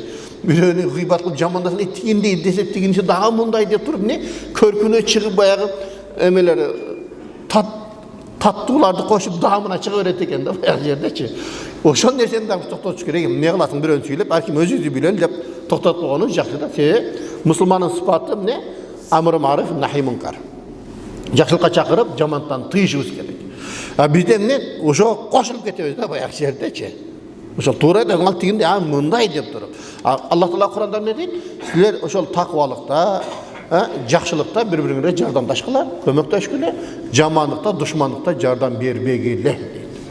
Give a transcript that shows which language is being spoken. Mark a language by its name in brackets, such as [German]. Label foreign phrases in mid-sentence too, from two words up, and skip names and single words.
[Kyrgyz] Бирөөнү гыйбат кылып жамандасаң, тигиндей десек тигинчи дагы мындай деп туруп эмне? Көркүнө чыгып баягы эмелер таттууларды кошуп даамына чыга берет экен да баягы жердечи. Ошол нерсени дагы токтотуш керек. Эмне кыласың бирөөнү сүйлөп, ар ким өзүбүздү билели деп токтотуп койгонубуз жакшы да. Себеби мусулмандын сыпаты эмне? [Arabic] أمر معروف نهي منكر. [Kyrgyz] Жакшылыкка чакырып, жамандыктан тыйышыбыз керек. Бизде эмне? Ошого кошулуп кетебиз да баягы жердечи. Ошол туура дегенал тигинде мындай деп туруп. Аллах Таала Кур'анда эмне дейт? Силер ошол таквалыкта, жакшылыкта бири-бириңерге жардамдашкыла, көмөктөшкүлө, жамандыкта, душмандыкта жардам бербегиле дейт.